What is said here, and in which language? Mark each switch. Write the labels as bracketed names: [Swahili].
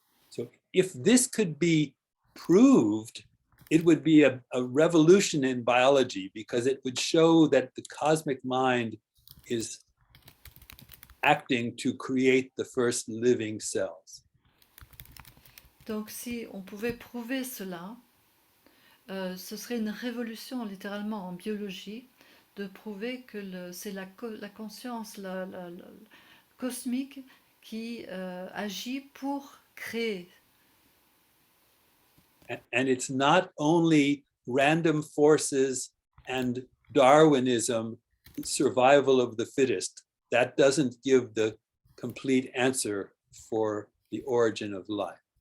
[English] So if this could be proved, it would be a revolution in biology, because it would show that the cosmic mind is acting to create the first living cells. [French] Donc si on pouvait prouver cela, ce serait une révolution littéralement en biologie de prouver que c'est la conscience cosmique qui agit pour créer. [English] And it's not only random forces and Darwinism, survival of the fittest. That doesn't give the complete answer for the origin of life.